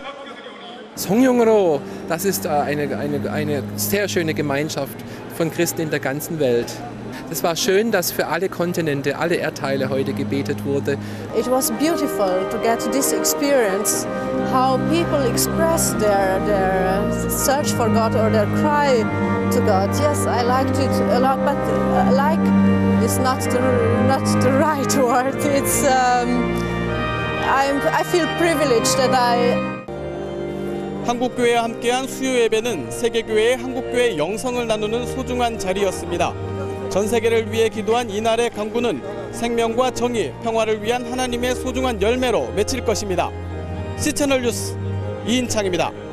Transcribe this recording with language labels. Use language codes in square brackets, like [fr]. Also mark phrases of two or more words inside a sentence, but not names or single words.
[ko] 성령으로, [de] das ist eine sehr schöne Gemeinschaft von Christen in der ganzen Welt. Es war schön, dass für alle Kontinente, alle Erdteile heute gebetet wurde. [en] It was beautiful to get this experience, how people express their search for God or their cry to God. Yes, I liked it a lot, but like is not the right word. It's I feel privileged that [ko] 한국교회와 함께한 수요 예배는 세계교회의 한국교회 영성을 나누는 소중한 자리였습니다. 전 세계를 위해 기도한 이날의 강구는 생명과 정의, 평화를 위한 하나님의 소중한 열매로 맺힐 것입니다. C채널 뉴스 이인창입니다.